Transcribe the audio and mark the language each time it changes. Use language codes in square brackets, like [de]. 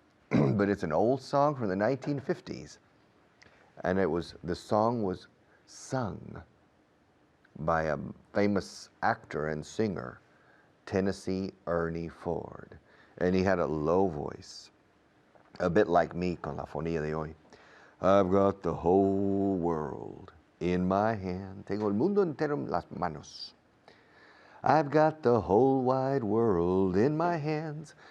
[en] But it's an old song from the 1950s. And the song was sung by a famous actor and singer, Tennessee Ernie Ford. And he had a low voice, a bit like me [es] con la fonía de hoy. [en] I've got the whole world in my hand. [es] Tengo el mundo entero en las manos. [en] I've got the whole wide world in my hands.